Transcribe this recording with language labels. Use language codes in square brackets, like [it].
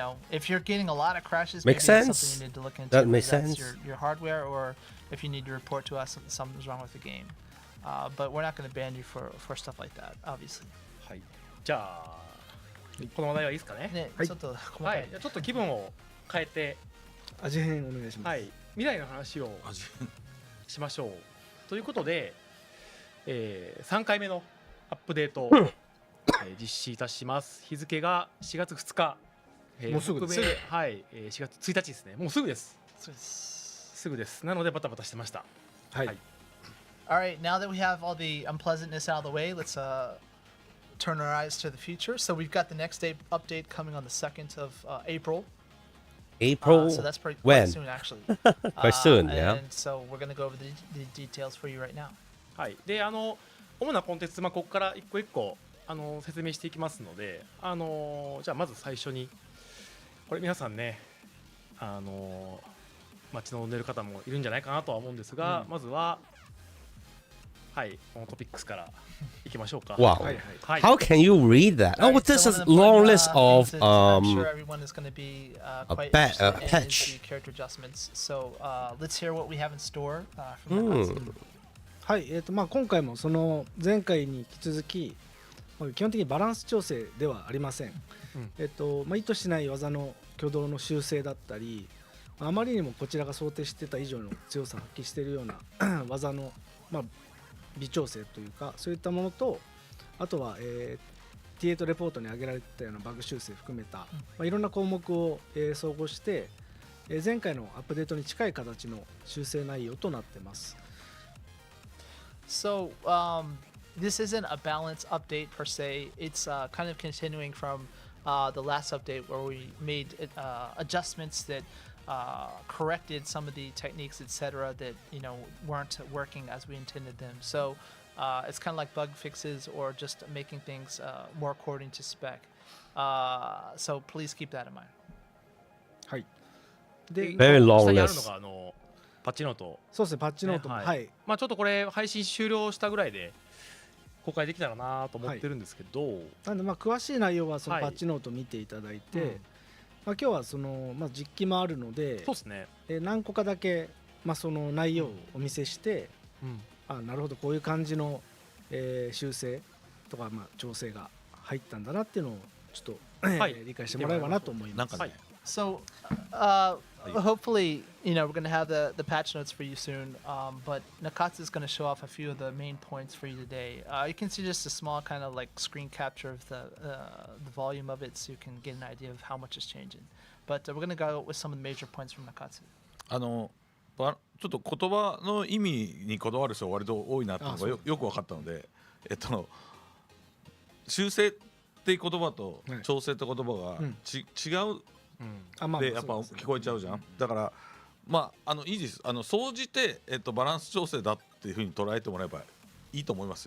[en] If you're getting a lot of crashes, maybe Makes that's sense. something you need to look into. That makes Maybe that's sense. your hardware, or if you need to report to us something's wrong with the game. But we're not going to ban you for stuff like that, obviously. [ja] はい、じゃあこの話題はいいですかね。ね、ちょっと細かい。ちょっと気分を変えて味変お願いします。はい、未来の話をしましょうということで、3回目のアップデートを実施いたします。日付が4月2日、もうすぐです。はい、4月1日ですね。もうすぐです。すぐです。なのでバタバタしてました。はい。 [en] Alright, now that we have all the unpleasantness out of the way, let's turn our eyes to the future. So we've got the next day update coming on the 2nd of April. April? So that's pretty when? soon, actually. Quite soon, yeah. And so we're going to go over the details for you right now. [ja] はい。で、主なコンテンツ、ここから一個一個説明していきますので、じゃあまず最初にこれ皆さんね、待ち望んでる方もいるんじゃないかなとは思うんですが、まずははい、このトピックスからいきましょうか。 [en] Wow. [ja] はい。 [en] How can you read that? Oh, this is long list of I'm sure everyone is going to be quite interested in patch. the character adjustments. So let's hear what we have in store from that. [ja] はい。今回もその前回に引き続き、基本的にバランス調整ではありません。意図しない技の挙動の修正だったり、あまりにもこちらが想定してた以上の強さを発揮しているような技の、微調整というか、そういったものと、あとは、T8 レポートに挙げられたようなバグ修正含めた、いろんな項目を、総合して、前回のアップデートに近い形の修正内容となっています。 [en] So this isn't a balance update per se. It's kind of continuing from the last update where we made adjustments that corrected some of the techniques, etc., that weren't working as we intended them. So it's kind of like bug fixes or just making things more according to spec. So please keep that in mind. [ja] はい。で、 [en] Very long [ja] 下にある [en] list [ja] のがパッチノート。そうですね、パッチノートも、ねはい。まあちょっとこれ配信終了したぐらいで公開できたらなと思ってるんですけど、なんで詳しい内容はそのはいパッチノートを見ていただいて、うん今日はその、実機もあるので、そうですね。何個かだけ、その内容をお見せして、うんなるほどこういう感じの、修正とか、調整が入ったんだなっていうのをちょっと、はい理解してもらえばなと思います。はい。 [en] So hopefully, we're going to have the patch notes for you soon. But Nakatsu is going to show off a few of the main points for you today. You can see just a small kind of like screen capture of the volume of it, so you can get an idea of how much is changing. But we're going to go with some of the major points from Nakatsu. [ja] ちょっと言葉の意味にこだわる人が割と多いなっていうのがよく分かったので、修正っていう言葉と調整って言葉が違うでやっぱ聞こえちゃうじゃん。だからいいです。総じてバランス調整だっていうふうに捉えてもらえばいいと思います。